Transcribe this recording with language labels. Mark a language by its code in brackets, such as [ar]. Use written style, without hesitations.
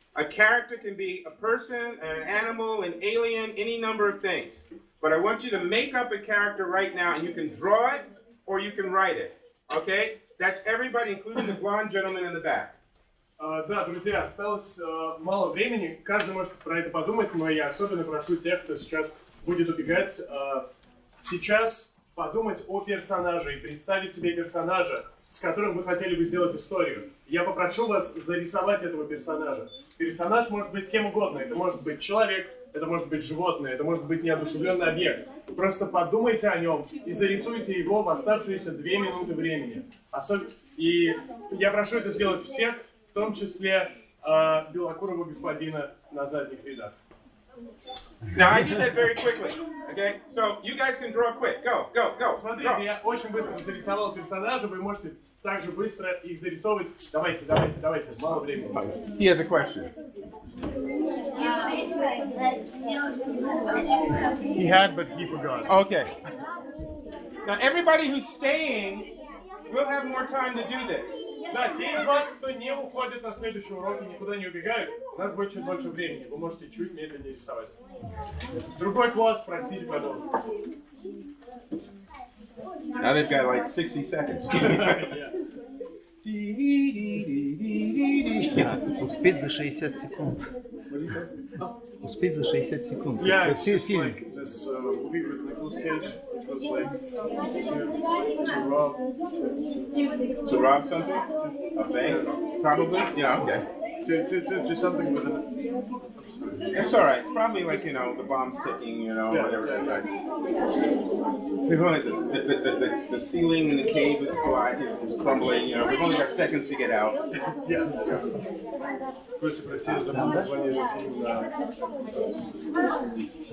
[en] A character can be a person, an animal, an alien, any number of things. But I want you to make up a character right now, and you can draw it or you can write it. Okay? That's everybody, including the blonde gentleman in the back. [ru] Да, друзья, осталось мало времени. Каждый может про это подумать, но я особенно прошу тех, кто сейчас будет убегать, сейчас подумать о персонаже и представить себе персонажа, с которым вы хотели бы сделать историю. Я попрошу вас зарисовать этого персонажа. Персонаж может быть кем угодно. Это может быть человек, это может быть животное, это может быть неодушевленный объект. Просто подумайте о нем и зарисуйте его в оставшиеся 2 минуты времени. И я прошу это сделать всех, в том числе белокурого господина на задних рядах. [en] Now I did that very quickly. Okay? So you guys can draw quick. Go, go, go. [ru] Смотрите, [en] Draw. [ru] я очень быстро зарисовал персонажа, вы можете также быстро их зарисовывать. Давайте, мало времени. [en] He has a question. He had, but he forgot. Okay. Now everybody who's staying will have more time to do this. [ru] Да, те из вас, кто не уходит на следующий урок и никуда не убегают, у нас будет чуть больше времени. Вы можете чуть медленнее рисовать. Другой класс, простите, пожалуйста. [en] Now they've got like 60 seconds. [ru] Успеть за 60 секунд. Успеть за 60 секунд. [en] Yeah, it's [ru] Все [en] just [ru] фильм. [en] like this movie with Nicolas Cage, which was like To rob something? A bank? Probably? Yeah, okay. to do something with it. It's alright. It's probably like, you know, the bomb's ticking, you know, whatever. Yeah. We've only, the ceiling in the cave is crumbling, you know, we've only got seconds to get out. Yeah. [ru] Костя, прости, я забыл название этого фильма.